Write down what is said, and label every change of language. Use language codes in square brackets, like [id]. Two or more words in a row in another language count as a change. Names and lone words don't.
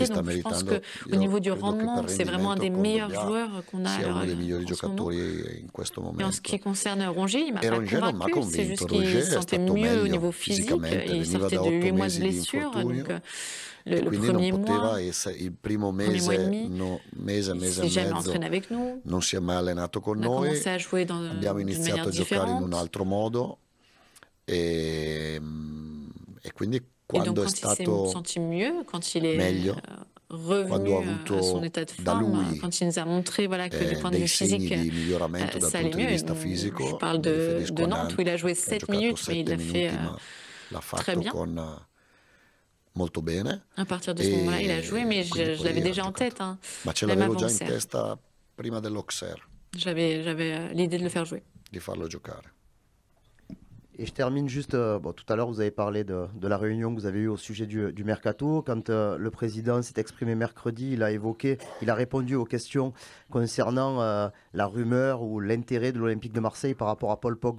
[fr] Donc je pense qu'au niveau du rendement, c'est vraiment un des meilleurs joueurs qu'on a à et en ce qui concerne Rongier, il m'a pas convaincu, c'est juste qu'il se sentait mieux au niveau physique, il sortait de 8 mois de blessure, donc le premier mois et demi, il ne s'est jamais entraîné avec nous. [it] Non si è mai allenato con noi. [fr] On a commencé à jouer [it] abbiamo iniziato a giocare in un altro modo e quindi quando è stato [fr] il s'est senti mieux, quand il est revenu à son état de forme, quand il nous a montré que du point de vue physique, ça allait mieux. Je parle de Nantes où il a joué 7 minutes, mais il l'a fait très bien. [it] Molto bene. [fr] À partir de ce moment-là, il a joué, mais je l'avais déjà en tête. [it] Ma ce l'avevo già in testa prima dell'Auxerre. [fr] J'avais l'idée de le faire jouer. [it] Di farlo giocare. [fr] Et je termine juste, tout à l'heure vous avez parlé de la réunion que vous avez eue au sujet du mercato. Quand le président s'est exprimé mercredi, il a répondu aux questions concernant la rumeur ou l'intérêt de l'Olympique de Marseille par rapport à Paul Pogba.